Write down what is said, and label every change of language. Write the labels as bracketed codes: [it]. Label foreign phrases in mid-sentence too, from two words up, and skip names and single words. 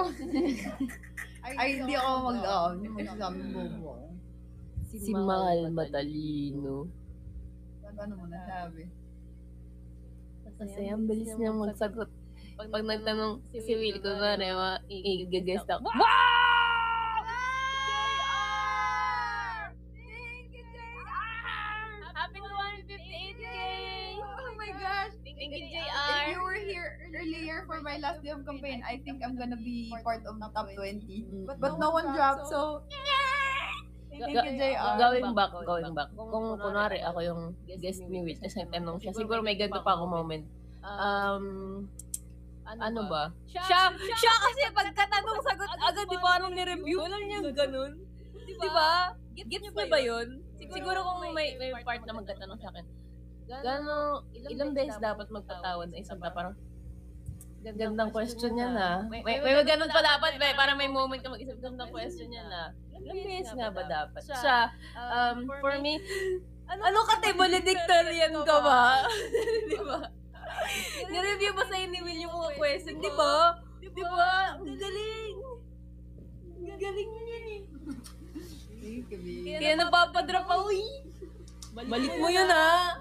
[tl] Ay, hindi ako hindi mo sabi bobo. Si Mahal matalino. Ano mo nasabi? Kasi ang bilis niya magsagot. Pag nagtanong si Will, kunwari, i-guest ako. Wow! [en] Thank you, JR! Happy 158K! Oh my gosh! Thank you, If JR! you were here earlier for my last day of campaign, I think I'm gonna be part of the top 20. But no one dropped, so... Thank you, JR. Going back. [tl] Kung kunwari ako yung guest ni Will, tapos nagtanong siya, siguro may ganito pa ako moment. Ano ba? Siya kasi pagkatanong sagot agad, di ba nung ni-review? Alam niya ganun. Di ba? Gets niyo ba yun? Siguro kung may part na magkatanong sa akin, ilang beses dapat magpatawad na isang parang gandang question niya na. May ganun pa dapat, para may moment ka mag-isip, gandang question niya na. Ilang beses nga ba dapat? Siya, [en] for me, [tl] ano ka tayo, valedictorian ka ba? Di ba? Ni-review ba sa'yo ni Will yung mga question, di ba? Di ba? Ang galing! Ang galing niya eh. Kaya napapadrop ako eh. Balik mo yun ha.